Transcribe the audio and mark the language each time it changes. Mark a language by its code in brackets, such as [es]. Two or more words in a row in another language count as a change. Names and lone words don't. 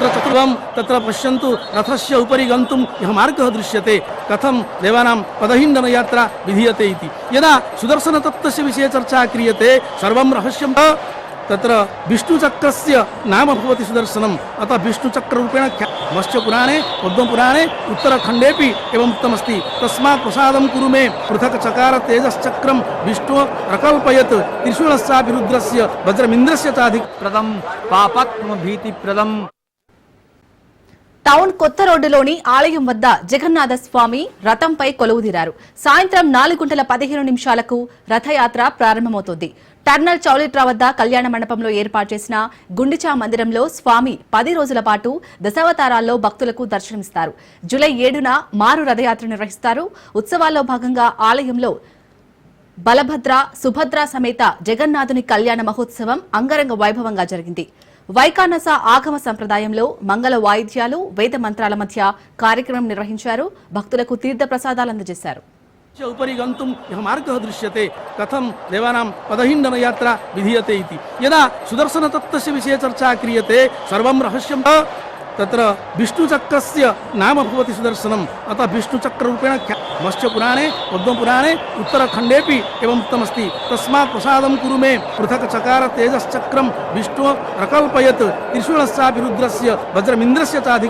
[sa] चतुर्भं तत्र पश्यन्तु रथस्य उपरि गन्तुं यः मार्गः दृश्यते कथं देवानां पदहिण्डनयात्रा विधीयते इति यदा सुदर्शनतत्त्वस्य विषये चर्चा क्रियते सर्वं रहस्यं तत्र विष्णुचक्रस्य नाम भवति सुदर्शनम् अतः विष्णुचक्ररूपेण मत्स्यपुराणे पद्मपुराणे उत्तरखण्डेपि एवम् उक्तमस्ति तस्मात् प्रसादं कुरु मे पृथक् चकार तेजश्चक्रं विष्णु प्रकल्पयत् त्रिशूलस्यापि रुद्रस्य वज्रमिन्द्रस्य चाधिक प्रदम पापत्म भीति प्रदम। [te] టౌన్ కొత్త రోడ్డులోని ఆలయం వద్ద జగన్నాథ స్వామి రథంపై కొలువుదీరారు. సాయంత్రం 4:15 రథయాత్ర ప్రారంభమవుతోంది. టర్నల్ చౌలిట్రా వద్ద కళ్యాణ మండపంలో ఏర్పాటు చేసిన గుండిచా మందిరంలో స్వామి 10 రోజుల పాటు దశావతారాల్లో భక్తులకు దర్శనమిస్తారు. జూలై 7న మారు రథయాత్ర నిర్వహిస్తారు. ఉత్సవాల్లో భాగంగా ఆలయంలో బలభద్ర సుభద్ర సమేత జగన్నాథుని కళ్యాణ మహోత్సవం అంగరంగ వైభవంగా జరిగింది. వైకానస ఆగమ సంప్రదాయంలో మంగళ వాయిద్యాలు వేద మంత్రాల మధ్య కార్యక్రమం నిర్వహించారు. భక్తులకు తీర్థ ప్రసాదాలు అందజేశారు. [sa] उपरि गन्तुं यः मार्गः दृश्यते कथं देवानां पदहिण्डनयात्रा विधीयते इति यदा सुदर्शनतत्त्वस्य विषये चर्चा क्रियते सर्वं रहस्यं तत्र विष्णुचक्रस्य नाम भवति सुदर्शनम् अतः विष्णुचक्ररूपेण मत्स्यपुराणे पद्मपुराणे उत्तरखण्डेपि एवम् उक्तमस्ति तस्मात् प्रसादं कुरु मे पृथक् चकार तेजश्चक्रं विष्णु प्रकल्पयत् त्रिशूलस्यापि रुद्रस्य वज्रमिन्द्रस्य चाधिक